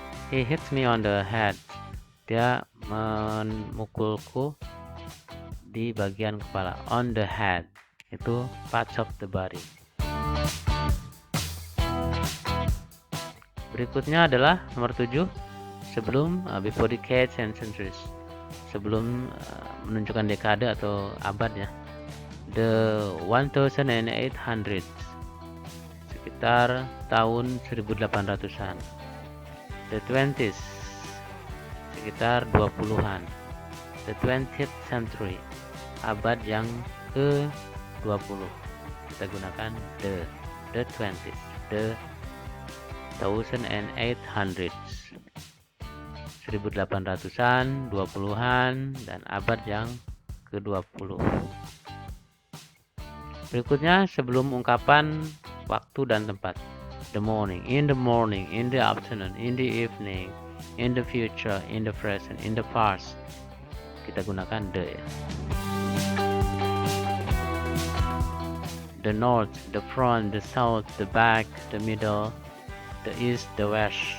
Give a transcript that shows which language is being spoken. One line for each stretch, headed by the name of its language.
English: He hits me on the head.
Indonesian: Dia memukulku di bagian kepala.
English: On the head. Itu parts of the body.
Indonesian: Berikutnya adalah nomor 7.
English: Sebelum before decades and centuries.
Indonesian: Sebelum menunjukkan dekade atau abad ya.
English: The 1800s.
Indonesian: Sekitar tahun 1800-an.
English: The 20s.
Indonesian: Sekitar 20-an.
English: The 20th century.
Indonesian: Abad yang ke-20. Kita gunakan
English: the 20s. The 1800s.
Indonesian: 1800-an, 20-an, dan abad yang ke-20. Berikutnya sebelum ungkapan waktu dan tempat.
English: The morning, in the afternoon, in the evening, in the future, in the present, in the past.
Indonesian: Kita gunakan
English: the ya. The north, the front, the south, the back, the middle, the east, the west.